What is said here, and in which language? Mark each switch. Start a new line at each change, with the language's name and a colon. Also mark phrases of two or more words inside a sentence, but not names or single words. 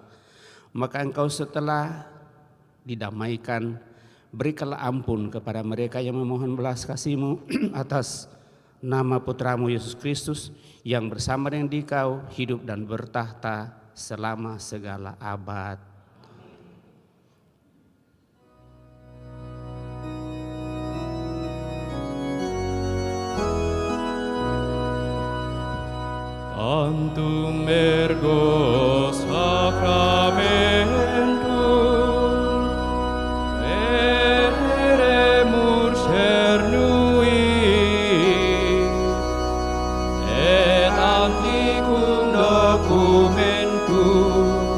Indonesian: Maka Engkau setelah didamaikan, berikanlah ampun kepada mereka yang memohon belas kasih-Mu atas nama Putramu Yesus Kristus, yang bersama dengan Dikau hidup dan bertahta selama segala abad.
Latin: Tantum ergo sacramentum veremur cernui et antiquum documentum